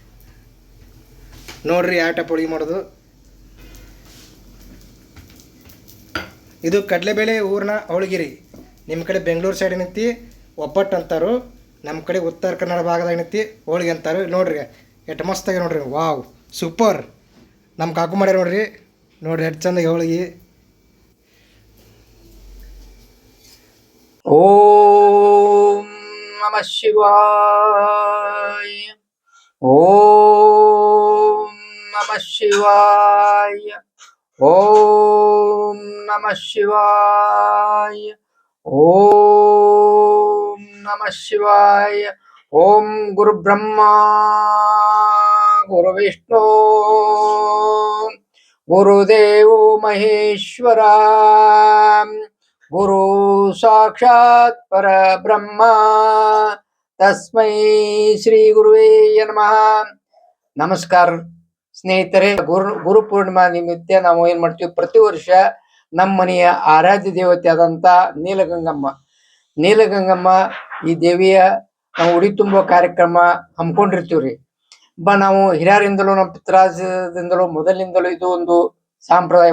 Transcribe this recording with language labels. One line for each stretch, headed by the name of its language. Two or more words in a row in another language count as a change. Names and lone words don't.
Kannada: ನೋಡ್ರಿ ಯಾವ ಟೈಪ್ ಹೋಳಿಗೆ ಮಾಡೋದು. ಇದು ಕಡಲೆಬೇಳೆ ಊರಿನ ಹೋಳಿಗೆ. ನಿಮ್ಮ ಕಡೆ ಬೆಂಗಳೂರು ಸೈಡ್ ಏನೈತಿ ಒಬ್ಬಟ್ಟು ಅಂತಾರು, ನಮ್ಮ ಕಡೆ ಉತ್ತರ ಕನ್ನಡ ಭಾಗದಾಗ ಏನೈತಿ ಹೋಳಿಗೆ ಅಂತಾರೆ. ನೋಡ್ರಿ ಎಷ್ಟು ಮಸ್ತಾಗಿ ನೋಡ್ರಿ,
English: wow super.
Kannada: ನಮ್ಮ ಕಾಕು ಮಾಡ್ಯಾರ ನೋಡ್ರಿ, ನೋಡ್ರಿ ಎಷ್ಟು ಚಂದ ಹೋಳಿಗೆ.
Sanskrit: ಓಂ ನಮಃ ಶಿವಾಯ. ಓಂ ನಮಃ ಶಿವಾಯ. ಓಂ ನಮಃ ಶಿವಾಯ. ಓಂ ನಮಃ ಶಿವಾಯ. ಓಂ ಗುರು ಬ್ರಹ್ಮ ಗುರು ವಿಷ್ಣು ಗುರುದೇವೋ ಮಹೇಶ್ವರ ಗುರು ಸಾಕ್ಷಾತ್ ಪರಬ್ರಹ್ಮ ತಸ್ಮೈ ಶ್ರೀ ಗುರುವೇ ನಮಃ.
Kannada: ನಮಸ್ಕಾರ ಸ್ನೇಹಿತರೆ, ಗುರು ಪೂರ್ಣಿಮಾ ನಿಮಿತ್ತ ನಾವು ಏನ್ ಮಾಡ್ತೀವಿ, ಪ್ರತಿ ವರ್ಷ ನಮ್ಮ ಮನೆಯ ಆರಾಧ್ಯ ದೇವತೆ ಆದಂತ ನೀಲಗಂಗಮ್ಮ ಈ ದೇವಿಯ ನಾವು ಉಡಿ ತುಂಬುವ ಕಾರ್ಯಕ್ರಮ ಹಮ್ಮಿಕೊಂಡಿರ್ತೀವ್ರಿ. ನಾವು ಹಿರಿಯರಿಂದಲೂ ನಮ್ಮ ಪಿತ್ರಾಜದಿಂದಲೂ ಮೊದಲಿನಿಂದಲೂ ಇದು ಒಂದು ಸಂಪ್ರದಾಯ.